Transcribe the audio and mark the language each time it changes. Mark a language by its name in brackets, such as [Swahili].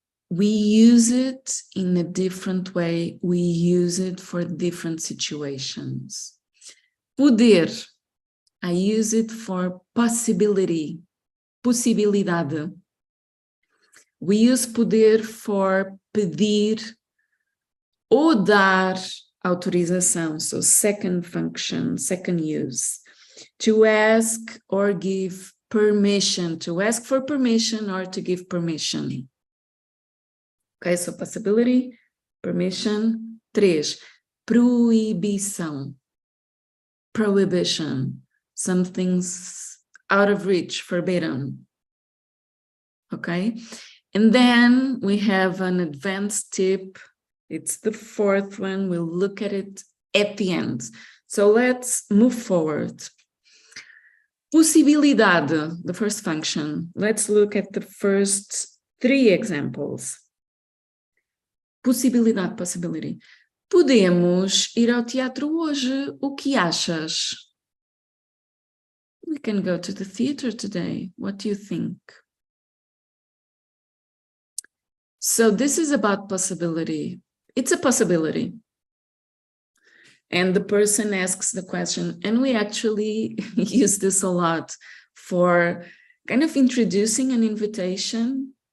[English] We use it in a different way. We use it for different situations. Poder. I use it for possibility. [Portuguese] Possibilidade. [English] We use poder for [Portuguese] pedir ou dar autorização. [English] So second function, second use. To ask or give permission. To ask for permission or to give permission. Okay, so possibility, permission. 3. [Portuguese] Proibição. Prohibition. [English] Something's out of reach, forbidden. Okay, and then we have an advanced tip. It's the 4th one. We'll look at it at the end. So let's move forward. Possibilidade, the first function. Let's look at the first 3 examples. [Portuguese] Possibilidade, possibility. Podemos ir ao teatro hoje. O que achas? [English] We can go to the theater today. What do you think? So this is about possibility. It's a possibility. And the person asks the question, and we actually use this a lot for kind of introducing an invitation.